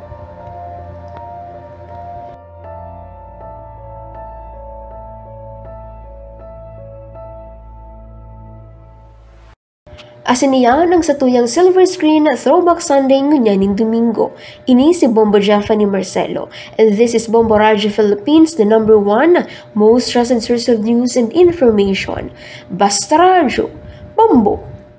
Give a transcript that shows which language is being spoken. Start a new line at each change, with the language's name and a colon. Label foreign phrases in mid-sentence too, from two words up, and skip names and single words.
Bikol: Asin niya ng satuyang silver screen Throwback Sunday ngunyaning Domingo. Ini si Bombo Jaffa ni Marcelo.
English: And this is Bombo Radio Philippines, the #1 most trusted source of news and information.
Bikol: Basta Radio, Bombo!